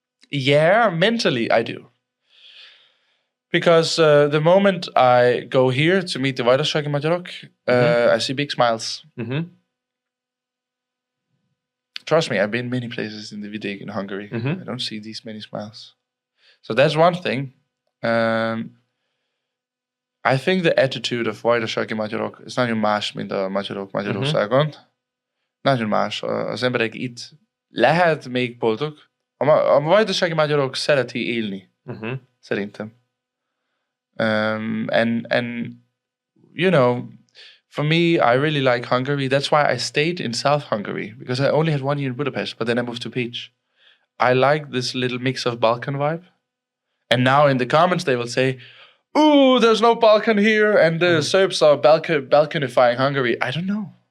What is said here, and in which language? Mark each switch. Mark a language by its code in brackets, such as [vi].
[en] Yeah, mentally I do. Because the moment I go here to meet the Vajdasággi magyarok, I see big smiles. Trust me, I've been many places in the vidék in Hungary. I don't see these many smiles. So that's one thing. I think the attitude of [hu] Vajdasággi magyarok is nagyon más, mint a magyarok Magyarországon. Nagyon más. Az emberek itt lehet még boldog. A Vajdasággi magyarok szereti élni. Szerintem. [en] And you know, for me, I really like Hungary. That's why I stayed in South Hungary, because I only had 1 year in Budapest, but then I moved to Pécs. I like this little mix of Balkan vibe. And now in the comments they will say, "Ooh, there's no Balkan here," and the Serbs are Balkanifying Hungary. I don't know.